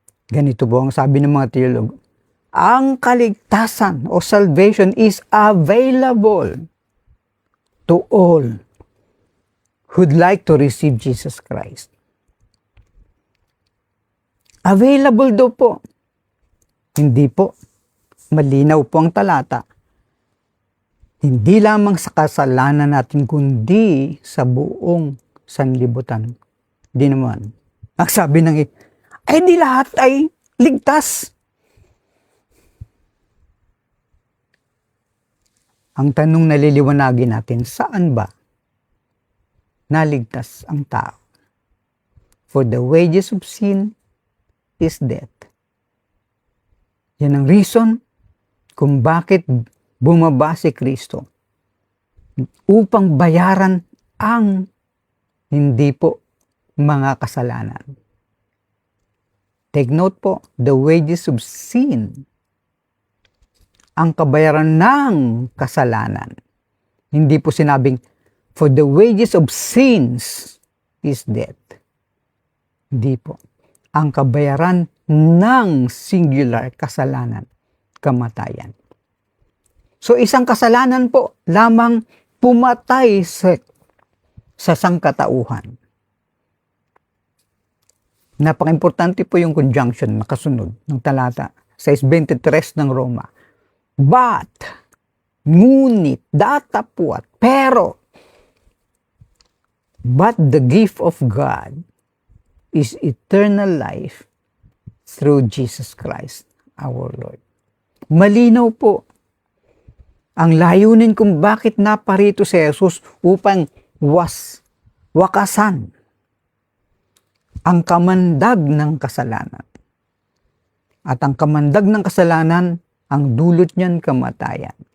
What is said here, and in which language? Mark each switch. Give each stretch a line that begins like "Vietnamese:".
Filipino: Ganito po ang sabi ng mga teologo. Ang kaligtasan o
English: salvation is available to all who'd like to receive Jesus Christ.
Filipino: Available daw po. Hindi po. Malinaw po ang talata. Hindi lamang sa kasalanan natin, kundi sa buong sanlibutan. Di naman. Ang sabi ng ay di lahat ay ligtas. Ang tanong na liliwanagin natin, saan ba naligtas ang tao?
English: For the wages of sin is death.
Filipino: Yan ang reason kung bakit bumaba si Kristo upang bayaran ang hindi po mga kasalanan.
English: Take note po, the wages of sin,
Filipino: ang kabayaran ng kasalanan. Hindi po sinabing,
English: for the wages of sins is death.
Filipino: Hindi po. Ang kabayaran ng singular kasalanan, kamatayan. So isang kasalanan po lamang pumatay sa sangkatauhan. Napaka-importante po yung conjunction na kasunod ng talata 6:23 ng Roma.
English: But,
Filipino: ngunit, datapwat, pero,
English: but the gift of God is eternal life through Jesus Christ, our Lord.
Filipino: Malinaw po ang layunin kung bakit naparito si Jesus upang wakasan ang kamandag ng kasalanan. At ang kamandag ng kasalanan, ang dulot niyan kamatayan.